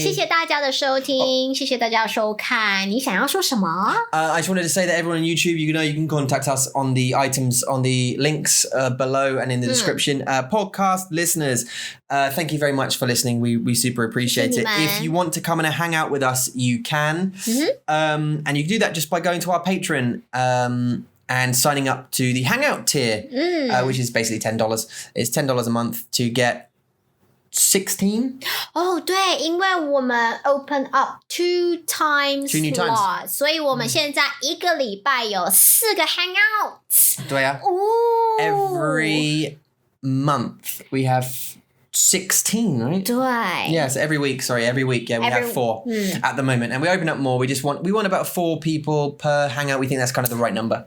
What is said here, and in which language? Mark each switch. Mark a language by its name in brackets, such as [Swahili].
[Chinese] 谢谢大家的收听谢谢大家的收看你想要说什么 [English] I just wanted to say that everyone on YouTube, you can contact us on the items, on the links below and in the description. Podcast listeners, thank you very much for listening. We super appreciate it. If you want to come and hang out with us, you can. And you can do that just by going to our Patreon and signing up to the Hangout tier, which is basically $10. It's $10 a month to get 16? [Chinese] 哦，对，因为我们 open up two times [English] Two new times. [Chinese] slot，所以我们现在一个礼拜有4个 hangout。对啊。哦 [English] Every month we have 16, right? [Chinese] 对 [English] Yeah, so every week, yeah, we have 4 at the moment. And we open up more. We want about 4 people per hangout. We think that's kind of the right number.